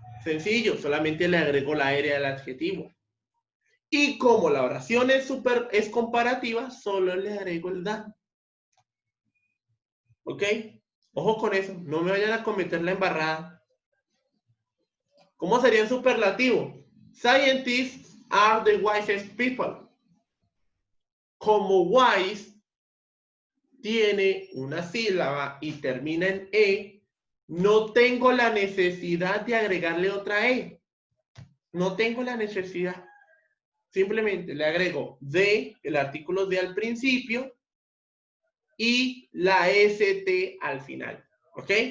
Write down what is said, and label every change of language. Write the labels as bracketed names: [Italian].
[Spanish] Sencillo, solamente le agrego la R al adjetivo. Y como la oración es comparativa, solo le agrego el da. ¿Ok? Ojo con eso, no me vayan a cometer la embarrada. ¿Cómo sería en superlativo? [English] Scientists are the wisest people. [Spanish] Como wise tiene una sílaba y termina en E, no tengo la necesidad de agregarle otra E. No tengo la necesidad. Simplemente le agrego de, el artículo de al principio, y la ST al final. ¿Ok?